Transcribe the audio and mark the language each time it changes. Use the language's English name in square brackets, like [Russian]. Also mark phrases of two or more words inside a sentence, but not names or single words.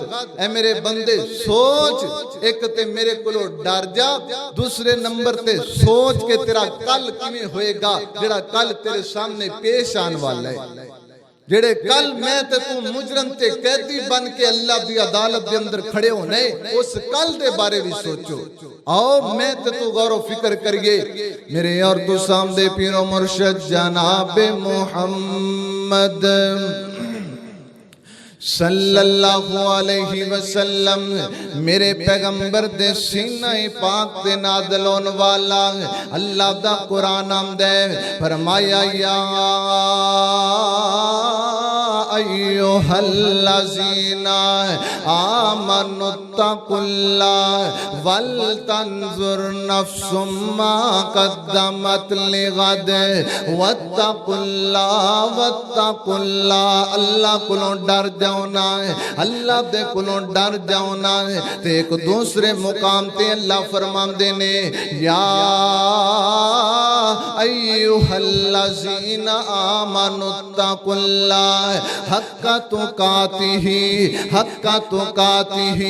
[Punjabi] اے میرے بندے سوچ، اک تے میرے کولوں ڈر جا، دوسرے نمبر تے سوچ کے تیرا کل کیویں ہوئےگا، جیڑا کل تیرے سامنے پیش آنے والا ہے. جیڑے کل میں تے توں مجرم تے قیدی بن کے اللہ دی عدالت دے اندر کھڑے ہونے، اس کل دے بارے بھی سوچو. آؤ میں تے توں غور فکر کریے۔ میرے اور توں سامنے پیر و مرشد جناب محمد [Arabic] صلى الله عليه وسلم [Punjabi] میرے پیغمبر دے سینہ پاک تے نازل ہونے والا اللہ دا قرآن آندا ہے. فرمایا [Arabic] يا أيها الذين آمنوا اتقوا الله ولتنظر نفس ما قدمت لغد واتقوا الله. [Punjabi] اللہ کولوں ڈر جاؤنا ہے، اللہ دے کولوں ڈر جاؤنا ہے. تے اک دوسرے مقام تے اللہ فرماندے نے [Arabic] يا أيها الذين آمنوا اتقوا الله حق تقاته.